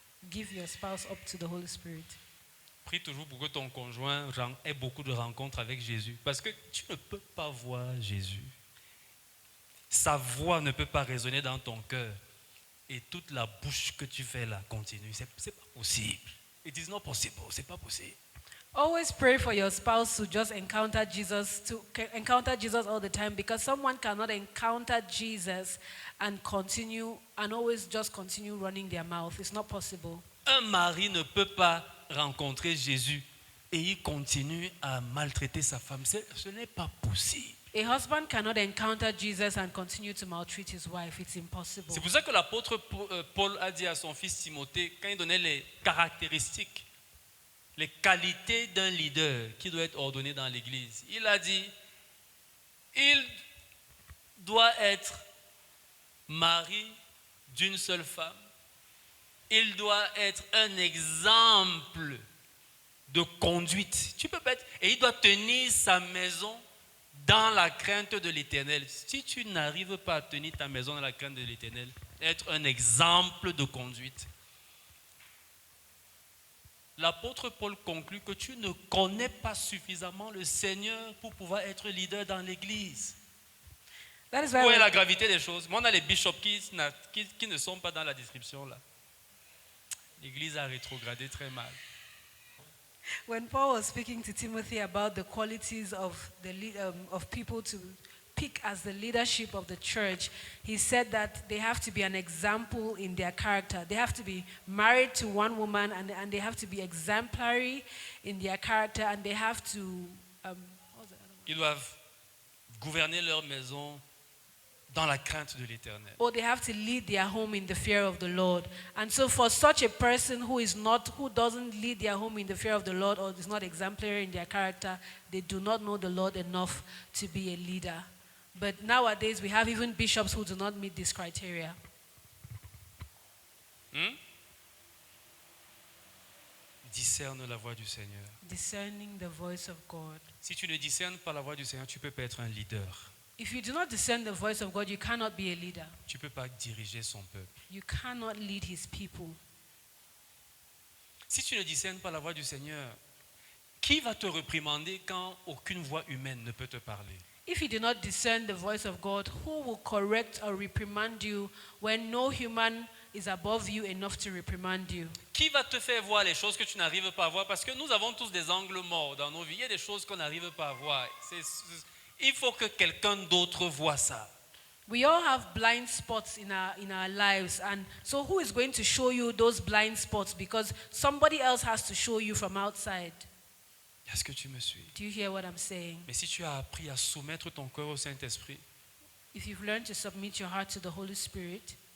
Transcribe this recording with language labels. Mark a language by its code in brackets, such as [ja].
[en] Give your spouse up to the Holy Spirit. [fr] Prie toujours pour que ton conjoint ait beaucoup de rencontres avec Jésus. Parce que tu ne peux pas voir Jésus. Sa voix ne peut pas résonner dans ton cœur. Et toute la bouche que tu fais là continue. C'est pas possible. [en] It is not possible. [fr] C'est pas possible. [en] Always pray for your spouse to just encounter Jesus all the time, because someone cannot encounter Jesus and always just continue running their mouth. It's not possible. [fr] Un mari ne peut pas rencontrer Jésus et il continue à maltraiter sa femme. Ce n'est pas possible. [en] A husband cannot encounter Jesus and continue to maltreat his wife. It's impossible. [fr] C'est pour ça que l'apôtre Paul a dit à son fils Timothée, quand il donnait les caractéristiques, les qualités d'un leader qui doit être ordonné dans l'église, il a dit, il doit être mari d'une seule femme, il doit être un exemple de conduite. Tu peux pas être, et il doit tenir sa maison dans la crainte de l'Éternel. Si tu n'arrives pas à tenir ta maison dans la crainte de l'Éternel, être un exemple de conduite. L'apôtre Paul conclut que tu ne connais pas suffisamment le Seigneur pour pouvoir être leader dans l'église. [en] That is [fr] Où est [en] why [fr] la gravité des choses? Moi, on a les bishops qui ne sont pas dans la description là. L'église a rétrogradé très mal. [en] when Paul was speaking to Timothy about the qualities of people to pick as the leadership of the church, he said that they have to be an example in their character. They have to be married to one woman, and they have to be exemplary in their character, and they have to what was the other one? [fr] Ils doivent gouverner leur maison dans la crainte de l'Éternel. [en] Or they have to lead their home in the fear of the Lord. And so for such a person who doesn't lead their home in the fear of the Lord, or is not exemplary in their character, they do not know the Lord enough to be a leader. But nowadays we have even bishops who do not meet this criteria. [fr] Discerne la voix du Seigneur. [en] Discerning the voice of God. [fr] Si tu ne discernes pas la voix du Seigneur, tu ne peux pas être un leader. [en] If you do not discern the voice of God, you cannot be a leader. [fr] Tu ne peux pas diriger son peuple. [en] You cannot lead his people. [fr] Si tu ne discernes pas la voix du Seigneur, qui va te réprimander quand aucune voix humaine ne peut te parler? [en] If you do not discern the voice of God, who will correct or reprimand you when no human is above you enough to reprimand you? [fr] Qui va te faire voir les choses que tu n'arrives pas à voir? Parce que nous avons tous des angles morts dans nos vies. Il y a des choses qu'on n'arrive pas à voir. Il faut que quelqu'un d'autre voie ça. [en] We all have blind spots in our lives, and so who is going to show you those blind spots? Because somebody else has to show you from outside. [fr] Est-ce que tu me suis? [en] Do you hear what I'm saying? [fr] Mais si tu as appris à soumettre ton cœur au Saint-Esprit [en] If you've learned to submit your heart to the Holy Spirit